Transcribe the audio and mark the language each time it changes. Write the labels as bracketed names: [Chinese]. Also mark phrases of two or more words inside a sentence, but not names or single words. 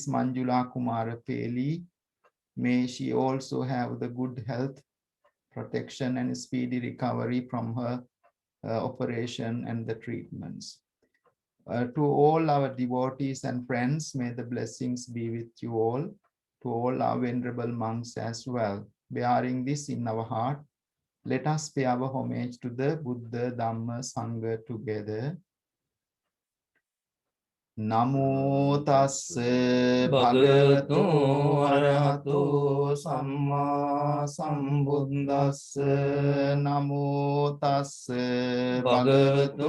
[English] Manjula Kumara Peli, may she also have the good health, protection and speedy recovery from her operation and the treatments. To all our devotees and friends, may the blessings be with you all, to all our venerable monks as well. Bearing this in our heart, let us pay our homage to the Buddha, Dhamma, Sangha together. [Pali] Namo tassa bhagavato arahato samma sambuddhassa. Namo tassa bhagavato